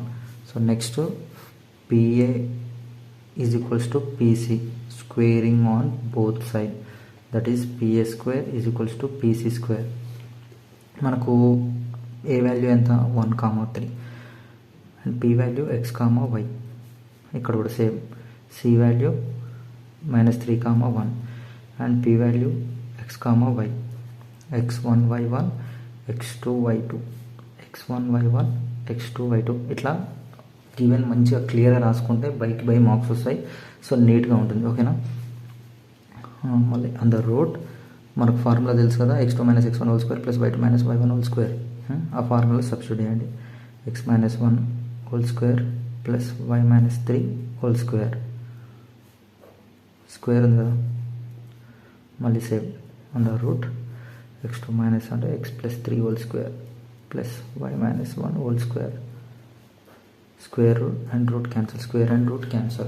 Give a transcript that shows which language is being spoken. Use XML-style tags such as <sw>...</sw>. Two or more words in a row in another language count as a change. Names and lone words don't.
<en>So next PA is equals to PC squaring on both side, that is PA square is equals to PC square.</en> <te>మనకు ఏ వాల్యూ ఎంత 1, 3</te> <en>and P value</en> <te>x, y. ఇక్కడ కూడా</te> <en>same C value minus 3, 1 and P value x, y.</en> <te>x1 y1 x2 y2 x1 y1 x2 y2 ఇట్లా ఈవెన్ మంచిగా క్లియర్గా రాసుకుంటే</te> <en>by marks</en> <te>వస్తాయి. సో నీట్గా ఉంటుంది. ఓకేనా.</te> <en>మళ్ళీ on the root మనకు ఫార్ములా</en> <te>తెలుసు కదా,</te> <en>x2 minus x1 whole square plus y2 minus y1 whole square.</en> <te>ఆ</te> <en>formula substitute</en> <te>చేయండి.</te> <en>x minus 1 whole square plus y minus 3 whole square, square</en> <te>ఉంది కదా,</te> <en>మళ్ళీ same on the root x2 minus అంటే x plus 3 whole square plus y minus 1 whole square, square root and root cancel, square and root cancel.</en>